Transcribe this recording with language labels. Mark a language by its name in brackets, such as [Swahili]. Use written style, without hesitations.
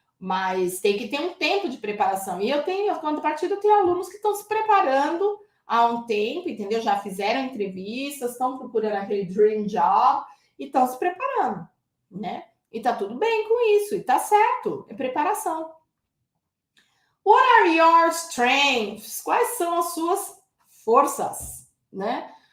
[Portuguese] Mas tem que ter um tempo de preparação. E eu tenho, quando partida, eu tenho alunos que estão se preparando há um tempo, entendeu? Já fizeram entrevistas, estão procurando aquele dream job e estão se preparando, né? E tá tudo bem com isso, e tá certo, é preparação. [English] What are your strengths? [Portuguese] Quais são as suas forças, né?